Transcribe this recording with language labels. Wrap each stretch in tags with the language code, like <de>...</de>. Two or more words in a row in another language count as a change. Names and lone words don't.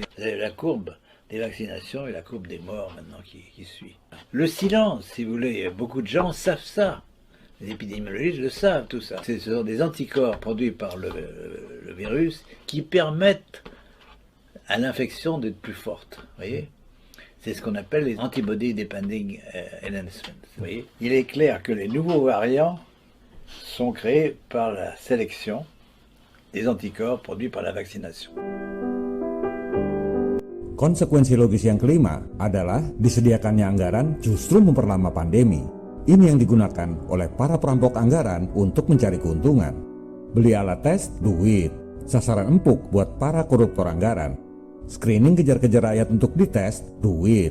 <fr>La courbe des vaccinations et la courbe des morts maintenant qui suit. Le silence, si vous voulez, beaucoup de gens savent ça. Les épidémiologistes le savent, tout ça. Ce sont des anticorps produits par le virus qui permettent à l'infection d'être plus forte. Vous voyez? C'est ce qu'on appelle les</fr> <en>antibody depending enhancements.</en> <fr>Vous voyez? Il est clair que les nouveaux variants sont créés par la sélection des anticorps produits par la vaccination.</fr> <id>Konsekuensi logis yang kelima adalah disediakannya anggaran justru memperlama pandemi. Ini yang digunakan oleh para perampok anggaran untuk mencari keuntungan. Beli alat tes, duit. Sasaran empuk buat para koruptor anggaran. Screening kejar-kejar rakyat untuk dites, duit.</id>